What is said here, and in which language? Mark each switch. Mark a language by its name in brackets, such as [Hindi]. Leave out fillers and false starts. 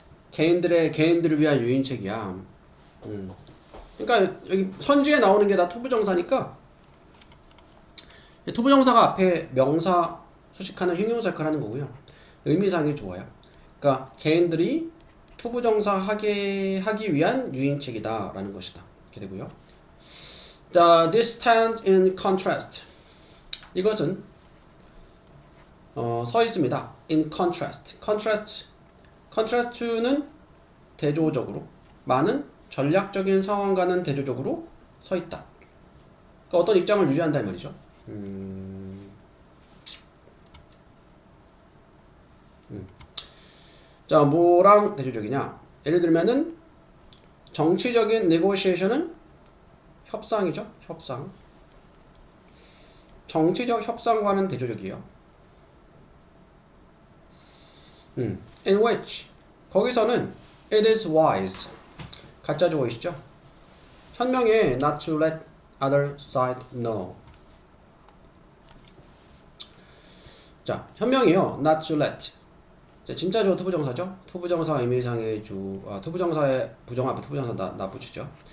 [Korean] 개인들을 위한 유인책이야. 그러니까 여기 선지에 나오는 게 다 투부정사니까 투부정사가 앞에 명사 수식하는 형용사 역할을 하는 거고요. 의미상이 좋아요. 그러니까 개인들이 투부정사 하기 위한 유인책이다 라는 것이다. 이렇게 되고요. [English] This stands in contrast. [Korean] 이것은 서 있습니다. [English] in contrast. [Korean] contrast는 대조적으로, 많은 전략적인 상황과는 대조적으로 서 있다. 그러니까 어떤 입장을 유지한다 이 말이죠. 자, 뭐랑 대조적이냐? 예를 들면은 정치적인 negotiation은 협상이죠. 협상. 정치적 협상과는 대조적이에요. [English] in which [Korean] 거기서는 [English] it is wise [Korean] 가짜 주어이시죠. 현명해 [English] not to let other side know. [Korean] 자, 현명해요 [English] not to let. [Korean] 자, 진짜 주어 투부정사죠. 투부정사 의미상의 투부정사의 부정 앞에 투부정사 나 붙이죠.